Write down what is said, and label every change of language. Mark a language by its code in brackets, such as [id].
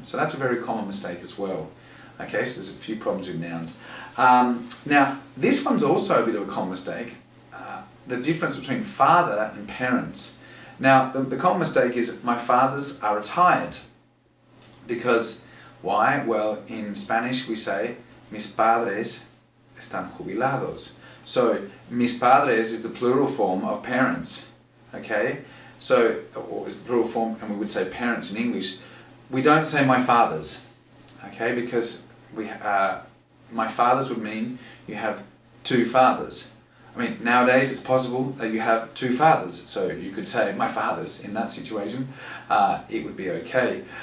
[en] So that's a very common mistake as well. Okay, so there's a few problems with nouns. Now, this one's also a bit of a common mistake. The difference between father and parents. Now, the common mistake is my fathers are retired. Because, why? Well, in Spanish we say, [es] mis padres están jubilados. [en] So, mis padres is the plural form of parents. Okay? So, or is the plural form, and we would say parents in English. We don't say my fathers. Okay, because my fathers would mean you have 2 fathers. I mean, nowadays it's possible that you have 2 fathers, so you could say my fathers in that situation. It would be okay.